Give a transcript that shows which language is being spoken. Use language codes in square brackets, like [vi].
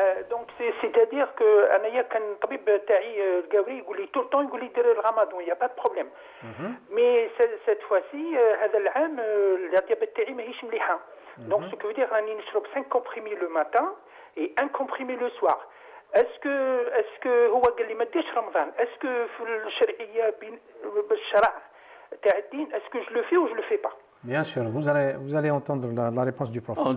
[fr] Donc c'est-à-dire que [ar] انايا كان الطبيب تاعي القاوري يقول لي [fr] tout le temps [ar] يقول لي دير الرمضان [fr] il y a pas de problème. Mais cette fois-ci [ar] هذا العام الديابيت تاعي ماهيش مليحه. [fr] Donc ce que veut dire [ar] راني نشرب [fr] 5 comprimés le matin et 1 comprimé le soir. Est-ce que [ar] هو قال لي ما ديرش رمضان؟ [fr] Est-ce que [ar] في الشرعيه بالشرع تاع الدين [fr] est-ce que je le fais ou je le fais pas? Bien sûr, vous allez entendre la réponse du prophète.